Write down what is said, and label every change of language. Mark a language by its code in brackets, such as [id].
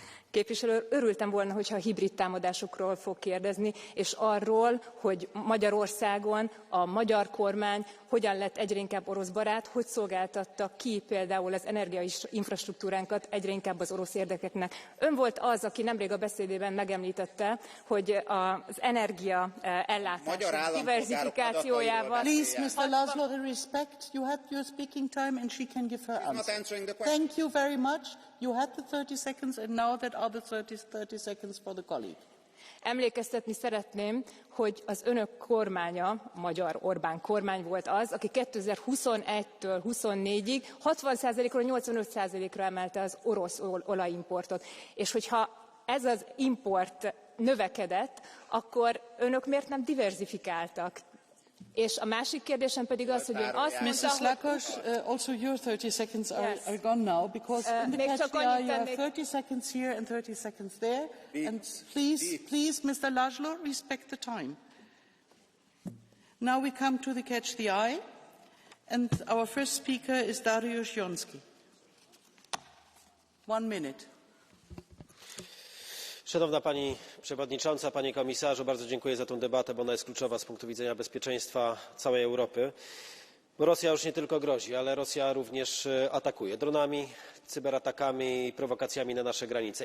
[hu] Képviselő, örültem volna, hogyha a hibrid támadásokról fog kérdezni, és arról, hogy Magyarországon a magyar kormány hogyan lett egyre inkább orosz barát, hogy szolgáltatta ki például az energiainfrastruktúránkat egyre inkább az orosz érdekeknek. Ön volt az, aki nemrég a beszédében megemlítette, hogy az energia ellátás diverzifikációjával... [en] Please, Mr. Laszlo, respect. You had your speaking time and she can give her answer. Thank you very much. You had the 30 seconds and now that are the 30 seconds for the colleague. [hu] Emlékeztetni szeretném, hogy az önök kormánya, a magyar Orbán kormány volt az, aki 2021-től 24-ig 60%-ról 85%-ra emelte az orosz olajimportot. És hogyha ez az import növekedett, akkor önök miért nem diverzifikáltak? És a másik kérdésem pedig az, hogy ön azt mondta, [en] Mrs. Lakos, also your 30 seconds are gone now, because in the catch the eye you have 30 seconds here and 30 seconds there. And please, Mr. Laszlo, respect the time. Now we come to the catch the eye, and our first speaker is Dariusz Jonski. 1 minute. [pl] Szanowna Pani Przewodnicząca, Panie Komisarzu, bardzo dziękuję za tę debatę, bo ona jest kluczowa z punktu widzenia bezpieczeństwa całej Europy. Bo Rosja już nie tylko grozi, ale Rosja również atakuje dronami, cyberatakami i prowokacjami na nasze granice.